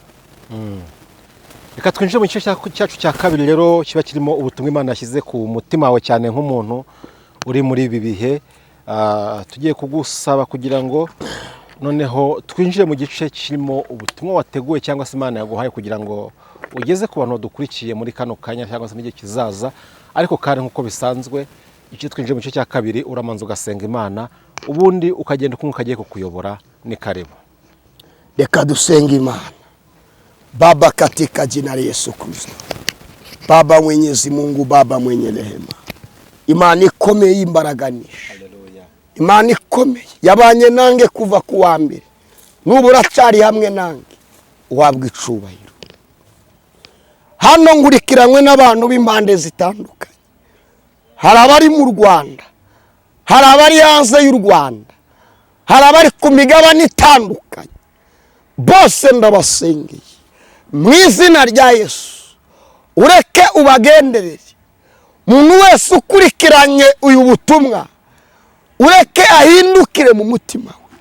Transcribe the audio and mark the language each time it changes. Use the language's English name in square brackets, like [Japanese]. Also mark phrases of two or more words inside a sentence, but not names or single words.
[Kinyarwanda] reka twinjire mu gice cyacu cya kabiri rero kiba kirimo ubutumwa Imana yashyize ku mutima wawe cyane nk'umuntu uri muri ibi bihe tugiye kugusaba kugira ngo noneho twinjire mu gice kirimo ubutumwa wateguye cyangwa se Imana yaguhaye kugira ngo ugeze ku bantu badukurikiye muri kano kanya cyangwa se n'igihe kizaza ariko kandi nk'uko bisanzwe icyo twinjire mu gice cya kabiri uramanza ugasenga Imana ubundi ukagenda uko ukagiye kukuyobora ni karibu reka dusenge Imana [Swahili] Baba katika jina la Yesu Kristo Baba Mwenyezi Mungu Baba mwenye rehema [Kinyarwanda] Imana ikomeye imbaraganisha Imana ikomeye yabanye nange kuva ku wa mbere n'ubu uracyari hamwe nange uhabwa icubahiro hano ngurikiranywe n'abantu b'impande zitandukanye hari abari mu Rwanda hari abari hanze y'u Rwanda hari abari ku migabane itandukanye bose ndabasengeye mu izina rya Yesu ureke ubagenderere umuntu wese ukurikiranye uyu butumwa ureke ahindukire mu mutima